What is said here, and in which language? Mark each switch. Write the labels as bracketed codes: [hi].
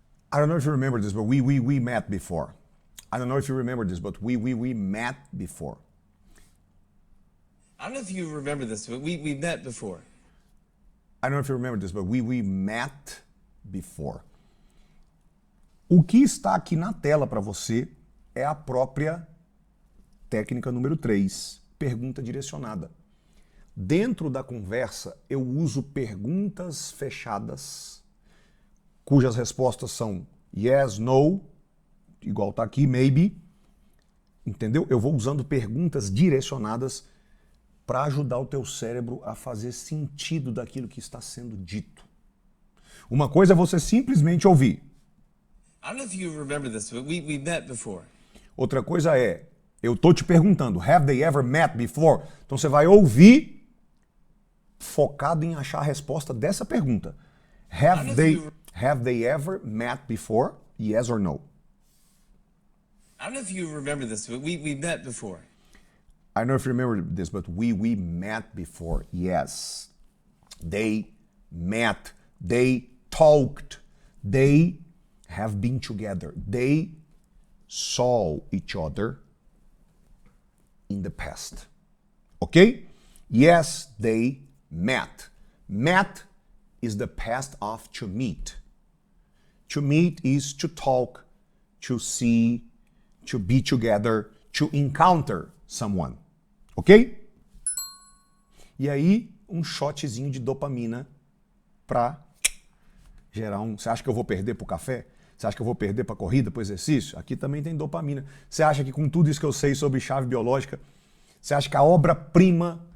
[en] I don't know if you remember this, but we met before. I don't know if you remember this, but we met before. I don't know if you remember this, but we met before. I don't know if you remember this, but we met before. [pt] O que está aqui na tela para você é a própria técnica número 3, pergunta direcionada. Dentro da conversa, eu uso perguntas fechadas, cujas respostas são yes, no, igual tá aqui, maybe, entendeu? Eu vou usando perguntas direcionadas para ajudar o teu cérebro a fazer sentido daquilo que está sendo dito. Uma coisa é você simplesmente ouvir. [en] I don't know if you remember this, but we met before. [pt] Outra coisa é, eu tô te perguntando, [en] have they ever met before? [pt] Então você vai ouvir focado em achar a resposta dessa pergunta. [en] Have they ever met before? Yes or no? I don't know if you remember this, but we met before. I don't know if you remember this, but we met before. Yes. They met. They talked. They have been together. They saw each other in the past. Okay? Yes, they met. Met is the past of to meet. To meet is to talk, to see, to be together, to encounter someone. Ok? [pt] E aí, um shotzinho de dopamina para gerar um... Você acha que eu vou perder pro café? Você acha que eu vou perder pra corrida, pro exercício? Aqui também tem dopamina. Você acha que com tudo isso que eu sei sobre chave biológica, você acha que a obra-prima...